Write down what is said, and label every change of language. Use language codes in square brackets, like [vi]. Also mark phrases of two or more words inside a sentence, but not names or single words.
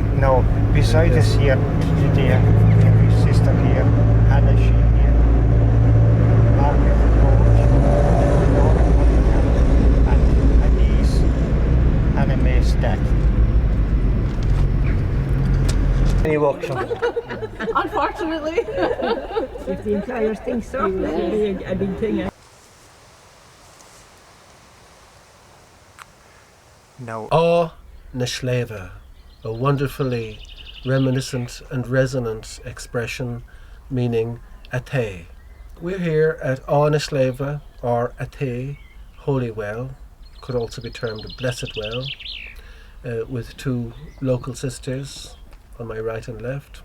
[en] No, beside us here today, his sister here, Hannah she here, Margaret Roach, and Anise, Hannah May Stack. Any workshop. Unfortunately. If the employers think so, it will be a big thing. No. Á na Sléibhe, a wonderfully reminiscent and resonant expression meaning Athe. We're here at Á na Sléibhe, or Athe, Holy Well, could also be termed a Blessed Well, with two local sisters on my right and left.